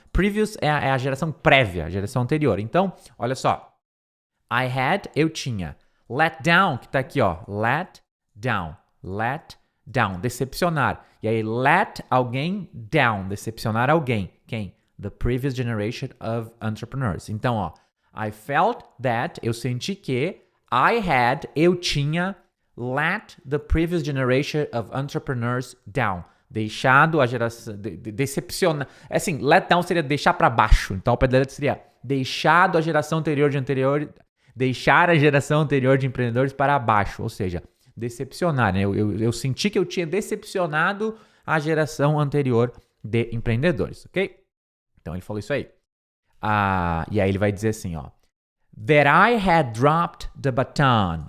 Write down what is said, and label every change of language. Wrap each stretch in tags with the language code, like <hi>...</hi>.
<pt>Previous é a geração prévia, a geração anterior. Então, olha só.</pt> <en>I had,</en> <pt>eu tinha. Let down, que tá aqui, ó. Let down, decepcionar. E aí, let alguém down, decepcionar alguém. Quem?</pt> <en>The previous generation of entrepreneurs.</en> <pt>Então, ó,</pt> <en>I felt that,</en> <pt>eu senti que,</pt> <en>I had,</en> <pt>eu tinha,</pt> <en>let the previous generation of entrepreneurs down.</en> <pt>Deixado a geração, decepcionar. Assim, let down seria deixar para baixo. Então, o pé da letra seria deixado a geração anterior deixar a geração anterior de empreendedores para baixo. Ou seja, decepcionar, né? Eu senti que eu tinha decepcionado a geração anterior de empreendedores, ok? Então ele falou isso aí. E aí ele vai dizer assim, ó.</pt> <en>That I had dropped the baton.</en>